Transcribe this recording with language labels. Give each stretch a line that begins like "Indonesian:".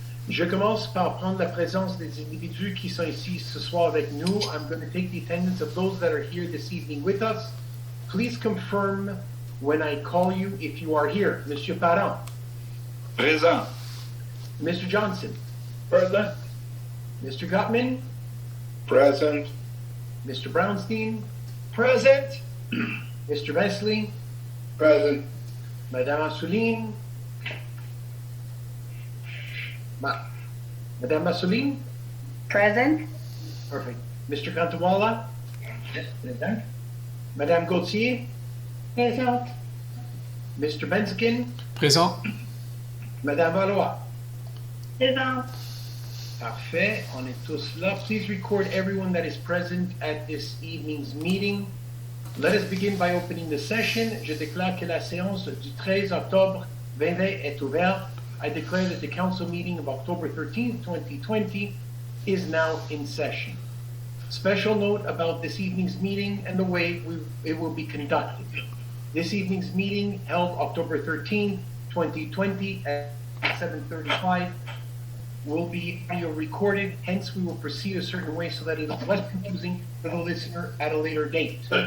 French: Je commence par prendre la présence des individus qui sont ici ce soir avec nous.
English: I'm going to take the attendance of those that are here this evening with us. Please confirm when I call you if you are here.
French: Monsieur Parent. Présent.
English: Mr. Johnson. Present. Mr. Gottman. Present. Mr. Brownstein. Present. Mr. Vesley. Present.
French: Madame Assouline. Madame Assouline.
English: Present. Perfect. Mr. Cantawala. Yes, present.
French: Madame Gauthier. Présent.
English: Mr. Benzikin.
French: Présent. Madame Valois. Présent. Parfait. On est tous là.
English: Please record everyone that is present at this evening's meeting. Let us begin by opening the session.
French: Je déclare que la séance du 13 octobre 2020 est ouverte.
English: I declare that the council meeting of October 13th, 2020 is now in session. Special note about this evening's meeting and the way it will be conducted. This evening's meeting held October 13th, 2020 at 7:35 will be audio recorded, hence we will proceed a certain way so that it is less confusing for the listener at a later date.